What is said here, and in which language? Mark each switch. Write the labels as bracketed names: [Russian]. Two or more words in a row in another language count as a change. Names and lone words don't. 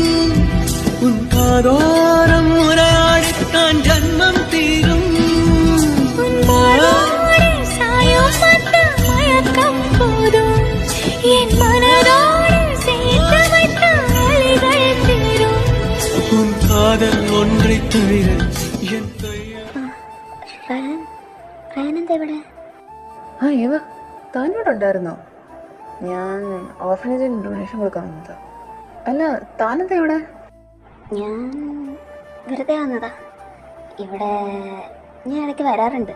[Tamil] உன் காதோரம் உரையாடித்தான் ஜன்மம் தீரும். உன் காதல் ஒன்றை தவிர என் [Malayalam] ഏവ താനിവിടെ ഉണ്ടായിരുന്നോ? ഞാൻ ഓർഫനേജിൽ ഡൊണേഷൻ കൊടുക്കാൻ വന്നതാ. അല്ല, താനെന്താ ഇവിടെ? ഞാൻ വെറുതെ വന്നതാ. ഇവിടെ ഞാൻ ഇടയ്ക്ക് വരാറുണ്ട്.